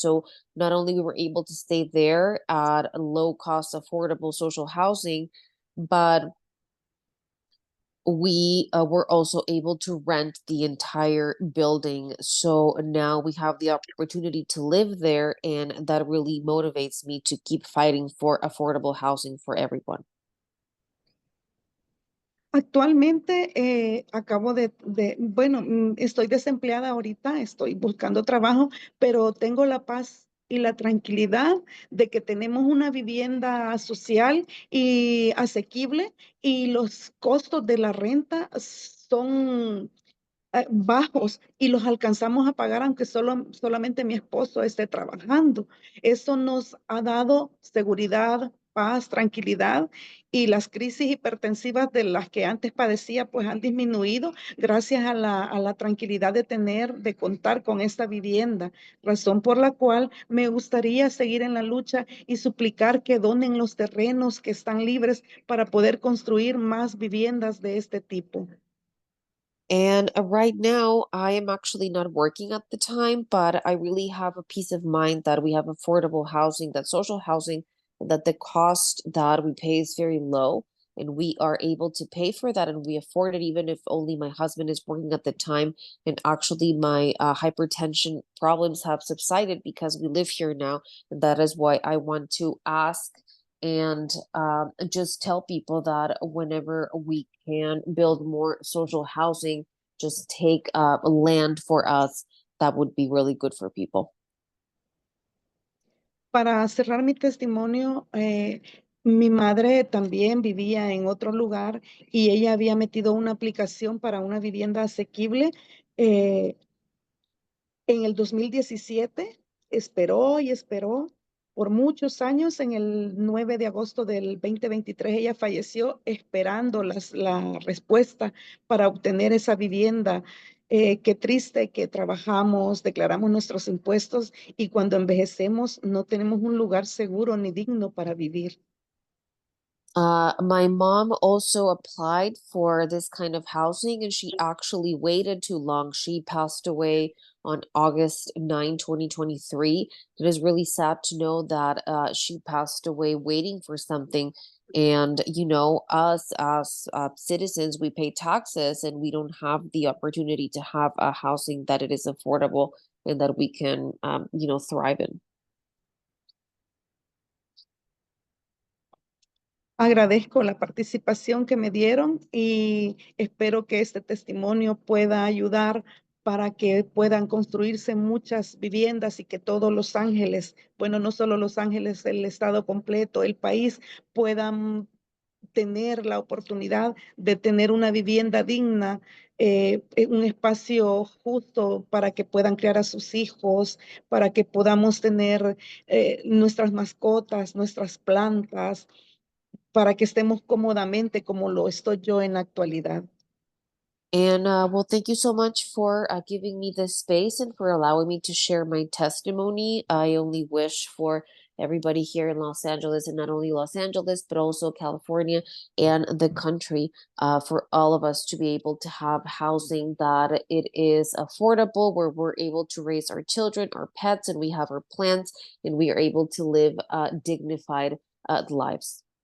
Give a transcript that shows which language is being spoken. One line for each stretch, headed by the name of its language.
English: So, not only we were able to stay there at a low cost, affordable social housing, but we were also able to rent the entire building. So now we have the opportunity to live there, and that really motivates me to keep fighting for affordable housing for everyone.
Spanish: Actualmente acabo bueno, estoy desempleada ahorita, estoy buscando trabajo, pero tengo la paz y la tranquilidad de que tenemos una vivienda social y asequible, y los costos de la renta son bajos, y los alcanzamos a pagar aunque solamente mi esposo esté trabajando. Eso nos ha dado seguridad, paz, tranquilidad, y las crisis hipertensivas de las que antes padecía pues han disminuido gracias a la tranquilidad de contar con esta vivienda, razón por la cual me gustaría seguir en la lucha y suplicar que donen los terrenos que están libres para poder construir más viviendas de este tipo.
English: And right now, I am actually not working at the time, but I really have a peace of mind that we have affordable housing, that social housing, that the cost that we pay is very low, and we are able to pay for that, and we afford it, even if only my husband is working at the time. And actually, my hypertension problems have subsided because we live here now, and that is why I want to ask and just tell people that whenever we can build more social housing, just take land for us. That would be really good for people.
Spanish: Para cerrar mi testimonio, mi madre también vivía en otro lugar y ella había metido una aplicación para una vivienda asequible. eh, en el 2017 esperó y esperó por muchos años. En el 9 de agosto del 2023 ella falleció esperando la respuesta para obtener esa vivienda. Qué triste que trabajamos, declaramos nuestros impuestos, y cuando envejecemos no tenemos un lugar seguro ni digno para vivir.
English: My mom also applied for this kind of housing, and she actually waited too long. She passed away on August 9, 2023. It is really sad to know that she passed away waiting for something. And, us as citizens, we pay taxes, and we don't have the opportunity to have a housing that it is affordable and that we can, thrive in.
Spanish: Agradezco la participación que me dieron y espero que este testimonio pueda ayudar para que puedan construirse muchas viviendas y que todos Los Ángeles, bueno, no solo Los Ángeles, el estado completo, el país, puedan tener la oportunidad de tener una vivienda digna, un espacio justo para que puedan criar a sus hijos, para que podamos tener nuestras mascotas, nuestras plantas, para que estemos cómodamente como lo estoy yo en la actualidad.
English: And well, thank you so much for giving me this space and for allowing me to share my testimony. I only wish for everybody here in Los Angeles, and not only Los Angeles, but also California and the country, for all of us to be able to have housing that it is affordable, where we're able to raise our children, our pets, and we have our plants, and we are able to live dignified lives.